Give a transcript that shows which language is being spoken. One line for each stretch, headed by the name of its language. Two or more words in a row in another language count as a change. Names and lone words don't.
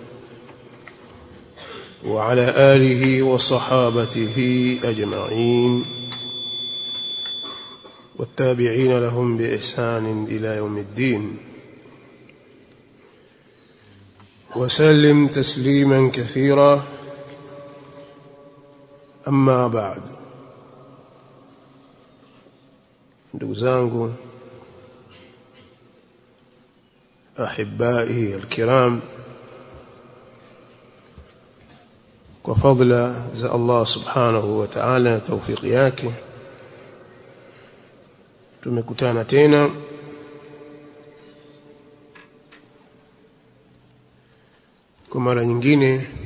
Arabic: وعلى آله وصحابته أجمعين والتابعين لهم بإحسان إلى يوم الدين وسلم تسليما كثيرا. أما بعد.
Swahili: ndugu zangu
Arabic: أحبائي الكرام,
Swahili: kwa fadhila za Allah
Arabic: سبحانه وتعالى,
Swahili: tawfiki yake, tumekutana tena kwa mara nyingine